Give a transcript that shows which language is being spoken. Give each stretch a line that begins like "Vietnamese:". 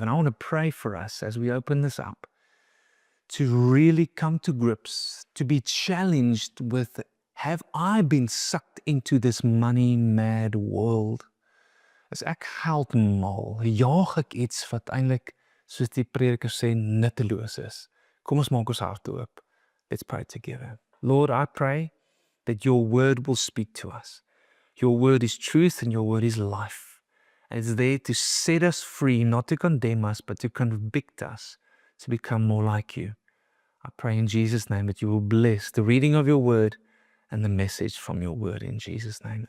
English: And I want to pray for us as we open this up to really come to grips, to be challenged with, have I been sucked into this money-mad world?
Afrikaans: As ek geldmal, jaag ek iets wat eintlik, soos die prediker sê, nutteloos is. Kom ons maak ons hart oop.
English: Let's pray together. Lord, I pray that your word will speak to us. Your word is truth and your word is life. And it's there to set us free, not to condemn us, but to convict us to become more like you. I pray in Jesus' name that you will bless the reading of your word and the message from your word in Jesus' name.